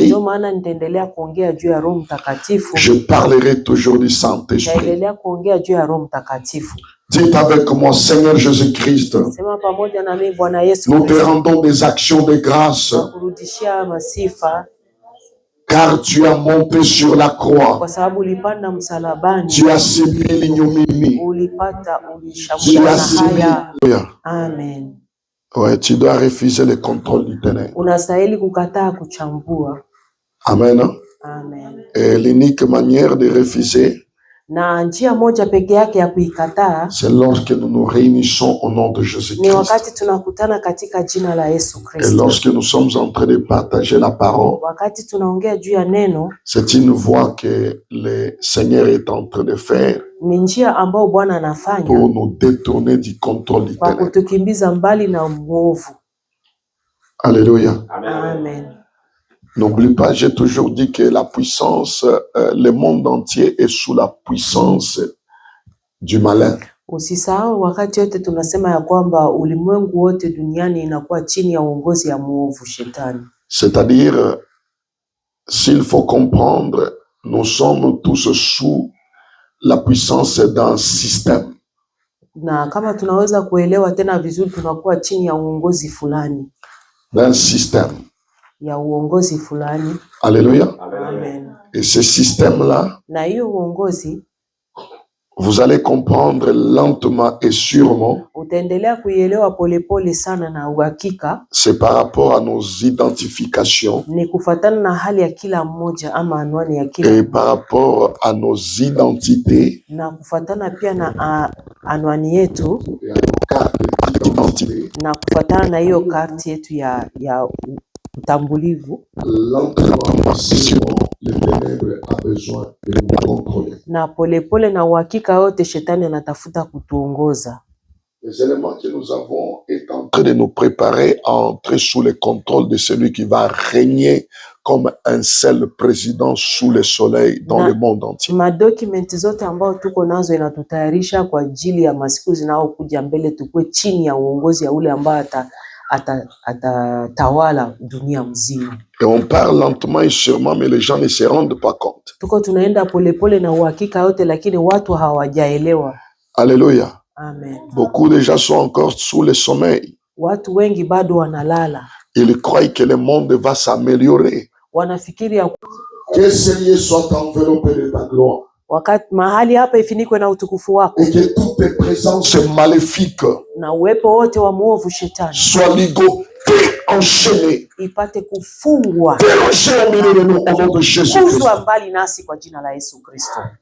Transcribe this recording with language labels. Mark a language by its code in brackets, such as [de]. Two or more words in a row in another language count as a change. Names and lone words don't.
[sw] Ndio maana nitaendelea kuongea juu ya Roho Mtakatifu. [fr] Je parlerai toujours du Saint-Esprit. [sw] Nitaendelea kuongea juu ya Roho Mtakatifu. [fr] Dites avec moi, Seigneur Jésus-Christ, [sw] Sema pamoja na mimi, Bwana Yesu [fr] nous te [sw] Kristo. [fr] rendons des actions de grâce, [sw] Kurudishia masifa [fr] car tu as monté sur la croix. [sw] kwa sababu ulipanda msalabani. [fr] Tu as subi l'ignominie. [sw] Ulipata [fr] Tu [sw] ulishambulia [fr] as subi. [sw] haya. Amen. [fr] Ouais, tu dois refuser le contrôle du ténèbre. [sw] Unastahili kukataa kuchambua. Amen. Amen. [fr] Et l'unique manière de refuser, [sw] Na njia moja peke yake ya kuikataa [fr] c'est lorsque nous nous réunissons au nom de [sw] ni [fr] Jésus-Christ. [sw] wakati tunakutana katika jina la Yesu [fr] Et [sw] Kristo. [fr] lorsque nous sommes en train de partager la parole, [sw] Wakati tunaongea juu ya neno, [fr] c'est une voie que le Seigneur est en train de faire [sw] ni njia ambayo Bwana [fr] pour [sw] anafanya [fr] nous détourner du contrôle du [sw] kwa [fr] ténèbre. [sw] kutukimbiza mbali na mwovu. [fr] Alléluia. [sw] Amen. [fr] N'oublie pas, j'ai toujours dit que la puissance, le monde entier est sous la puissance du malin. [sw] Usisahau wakati yote tunasema ya kwamba ulimwengu wote duniani inakuwa chini ya uongozi ya mwovu Shetani. [fr] C'est-à-dire, s'il faut comprendre, nous sommes tous sous la puissance d'un système. [sw] Na kama tunaweza kuelewa tena vizuri, tunakuwa chini ya uongozi fulani. [fr] D'un système. [sw] Ya uongozi fulani. [fr] Alléluia. [sw] Amen. [fr] Et ce système-là, [sw] Na hiyo uongozi [fr] Vous allez comprendre lentement et sûrement. [sw] Utaendelea kuielewa polepole sana na uhakika. [fr] C'est par rapport à nos identifications. [sw] Ni kufuatana na hali ya kila mmoja ama anwani ya kila. [fr] Et par rapport à nos identités. [sw] Na kufuatana pia na anwani yetu. Na kufuatana na hiyo karti yetu ya utambulivu. Na polepole na uhakika yote shetani anatafuta kutuongoza. [fr] Les éléments que nous avons est en train de nous préparer à entrer sous le contrôle de celui qui va régner comme un seul président sous le soleil dans le monde entier. [sw] Madokumenti zote ambao tuko nazo inatutayarisha kwa ajili ya masiku zinazokuja mbele, tukue chini ya uongozi ya ule ambao atatawala dunia mzima. [fr] Et on parle lentement et sûrement, mais les gens ne se rendent pas compte. [sw] Tuko tunaenda polepole na uhakika yote, lakini watu hawajaelewa. [fr] Alléluia. [sw] Amen. [fr] Beaucoup de gens sont encore sous le sommeil. [sw] Watu wengi bado wanalala. [fr] Ils croient que le monde va s'améliorer. [sw] Wanafikiria [fr] que Seigneur soit enveloppé de ta gloire. [sw] Wakati mahali hapa ifinikwe na utukufu wako. [fr] Et que toutes tes présences maléfiques [sw] na uwepo wote wa muovu shetani [fr] soient ligotés, enchaînés, [sw] ipate kufungwa, [fr] dérangés au milieu de nous au nom de Jésus Christ. [sw] mbali nasi kwa jina la Yesu Kristo.